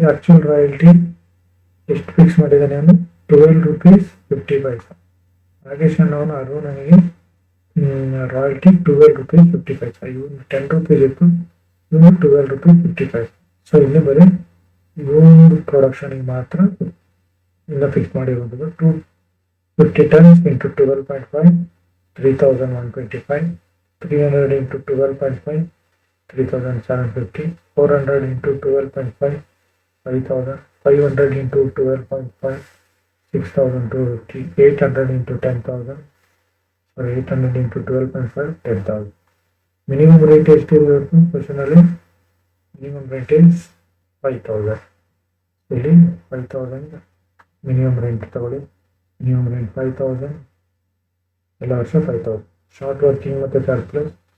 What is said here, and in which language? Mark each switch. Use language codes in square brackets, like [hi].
[kn] Actual royalty ಎಷ್ಟು fix ಮಾಡಿದ್ದಾನೆ ಅಂದ್ರೆ 12 ರೂಪೀಸ್ 50 ಪೈಸಾ. ನಾಗೇಶ್ ಅನ್ನೋನು ಅರುಣನಿಗೆ ರಾಯಲ್ಟಿ 12 ರೂಪೀಸ್ 50 ಪೈಸಾ. ಇವನು 10 ರೂಪೀಸ್ ಇತ್ತು, ಇವನು 12 ರೂಪೀಸ್ 50 ಪೈಸಾ. ಸೊ ಇಲ್ಲಿ ಬರೀ ಇವೊಂದು ಪ್ರೊಡಕ್ಷನ್ಗೆ ಮಾತ್ರ ಇಲ್ಲ ಫಿಕ್ಸ್ ಮಾಡಿರೋದು. 250 tons into 12.5 3,125, 300 into 12.5 3,750, 400 into 12.5 5,000, 500 into 12.5 6,250, 800 into 10,000, sorry 800 into 12.5 10,000. Minimum rate ಎಷ್ಟಿರಬೇಕು ಕ್ವಶನಲ್ಲಿ? [en] Minimum rent is 5,000. [kn] ಇಲ್ಲಿ 5,000 ಮಿನಿಮಮ್ ರೆಂಟ್ ತಗೊಳ್ಳಿ. ಮಿನಿಮಮ್ ರೆಂಟ್ 5,000, ಎಲ್ಲ ವರ್ಷ 5,000. ಶಾರ್ಟ್ ವರ್ಕಿಂಗ್ ಮತ್ತು ಸರ್ಪ್ಲಸ್.